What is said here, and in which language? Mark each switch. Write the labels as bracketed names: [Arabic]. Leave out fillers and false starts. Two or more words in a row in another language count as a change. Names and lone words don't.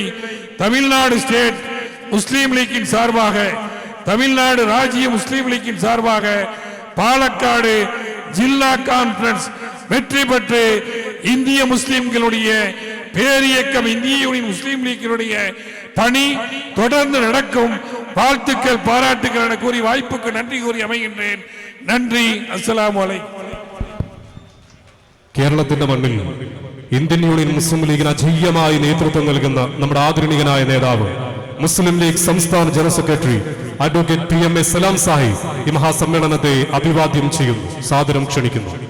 [Tamil] தமிழ்நாடு ஸ்டேட் முஸ்லீம் லீக்கின் சார்பாக, தமிழ்நாடு ராஜ்ய முஸ்லீம் லீக்கின் சார்பாக பாலக்காடு ஜில்லா கான்ஃபரன்ஸ் வெற்றி பெற்று இந்திய முஸ்லிம்களுடைய பேரியக்கம் இந்திய யூனியன் முஸ்லீம் லீக்கினுடைய பணி தொடர்ந்து நடக்கும். வாழ்த்துக்கள், பாராட்டுக்கள் என கூறி வாய்ப்புக்கு நன்றி கூறி அமைகின்றேன். நன்றி. [Arabic] السلام عليكم. [Malayalam] കേരളത്തിന്റെ മണ്ണിൽ ഇന്ത്യൻ യൂണിയൻ മുസ്ലിം ലീഗിന് അജയ്യമായി നേതൃത്വം നൽകുന്ന നമ്മുടെ ആദരണീയനായ നേതാവ് മുസ്ലിം ലീഗ് സംസ്ഥാന ജനറൽ സെക്രട്ടറി അഡ്വക്കേറ്റ് PMA സലാം സാഹിബ് ഈ മഹാസമ്മേളനത്തെ അഭിവാദ്യം ചെയ്യുന്നു, സാദരം ക്ഷണിക്കുന്നു.